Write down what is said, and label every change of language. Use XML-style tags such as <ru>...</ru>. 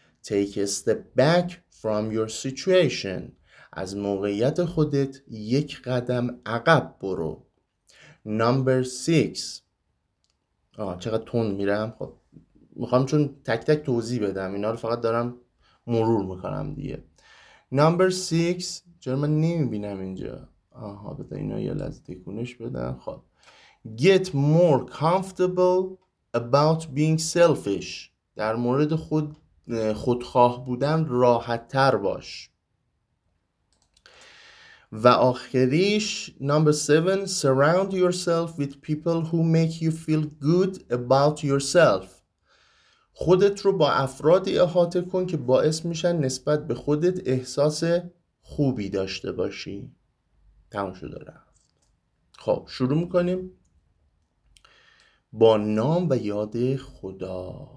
<en>Take a step back from your situation.</en> <fa>از موقعیت خودت یک قدم عقب برو.</fa> <en>Number 6.</en> <fa>چقدر تون میرم. خب میخوام چون تک تک توضیح بدم، اینا رو فقط دارم مرور میکنم دیگه.</fa> <en>Number 6.</en> <fa>چرا من نمیبینم اینجا؟ بذار اینا یه لحظه تکونش بدم.</fa> <en>خب Get more comfortable about being selfish.</en> <fa>در مورد خودخواه بودن راحت تر باش. و آخریش</fa> <en>Number 7. Surround yourself with people who make you feel good about yourself.</en> <fa>خودت رو با افرادی احاطه کن که باعث میشن نسبت به خودت احساس خوبی داشته باشی. تمام شده رفت. خب شروع میکنیم با نام و یاد خدا.</fa>